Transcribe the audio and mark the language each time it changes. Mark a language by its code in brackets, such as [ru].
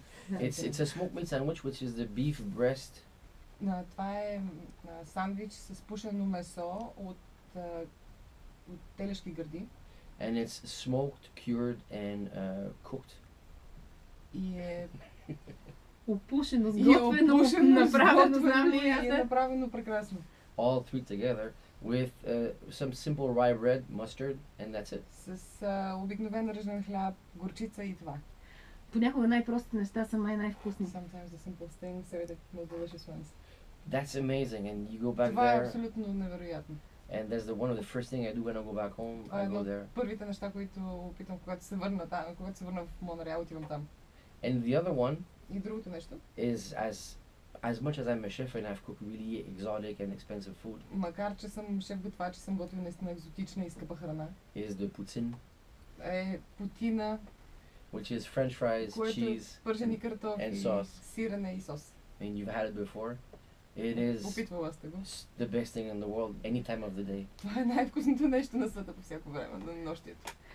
[en] It's a smoked meat sandwich, which is the beef breast. [bg] Това е сандвич с пушено месо от телешки гърди. [en] And it's smoked, cured and cooked. [bg] И е опушено, сготвено, направено, знам ли аз? И е направено прекрасно. [en] All three together with some simple rye bread, mustard, and that's it. [bg] С обикновен ръжен хляб, горчица и това. Понякога най-простите неща са най-вкусни. [en] Sometimes the simplest things are the most delicious ones. That's amazing, and you go back [bg] това е [en] there. [bg] абсолютно невероятно. [en] And that's one of the first thing I do when I go back home. I go there. [bg] Първите неща, които опитам, когато се върна в Монреал, отивам там. [en] And the other one [bg] И другото нещо [en] is as much as I'm a chef and I've cooked really exotic and expensive food. [bg] Макар че съм шеф-готвач и съм готвил наистина екзотична и скъпа храна. [en] Is the poutine. [bg] Путина. [en] Which is French fries, cheese, [bg] пържени картофи, [en] and sauce. [bg] Сирене и сос. [en] And you've had it before. It is the best thing in the world any time of the day. [bg] Това е най-вкусното нещо на света по всяко време на нощието.